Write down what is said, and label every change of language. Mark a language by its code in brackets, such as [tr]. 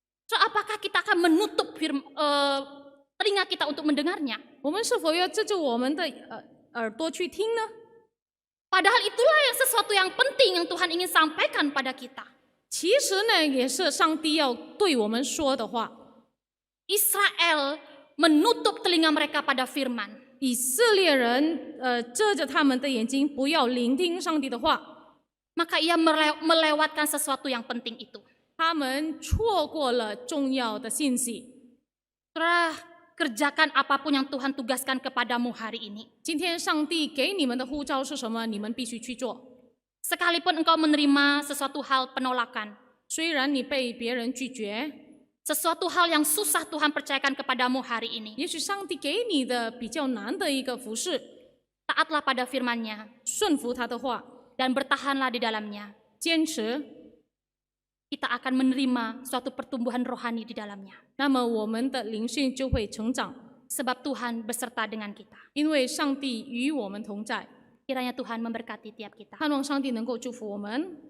[id] So, apakah kita akan menutup telinga kita untuk mendengarnya? [zh] 我们是否要遮住我们的耳朵去听呢？ [id] Padahal itulah yang sesuatu yang penting yang Tuhan ingin sampaikan pada kita. [zh] 其实呢，也是上帝要对我们说的话。 [id] Israel menutup telinga mereka pada firman. [zh] 以色列人遮着他们的眼睛，不要聆听上帝的话， [id] Maka ia melewatkan sesuatu yang penting itu. [zh] 他们错过了重要的信息。 [id] Saudara, kerjakan apapun yang Tuhan tugaskan kepadamu hari ini. [zh] 今天上帝给你们的呼召是什么？你们必须去做。 [id] Sekalipun engkau menerima sesuatu hal penolakan, [zh] 虽然你被别人拒绝， [id] sesuatu hal yang susah Tuhan percayakan kepadamu hari ini, [zh] 也许上帝给你的比较难的一个服事， [id] taatlah pada firman-Nya [zh] 顺服他的话， [id] dan bertahanlah di dalamnya. [zh] 坚持， [id] Kita akan menerima suatu pertumbuhan rohani di dalamnya. [zh] 那么我们的灵性就会成长， [id] Sebab Tuhan beserta dengan kita. [zh] 因为上帝与我们同在。 [id] Kiranya Tuhan memberkati tiap kita. [zh] 盼望上帝能够祝福我们。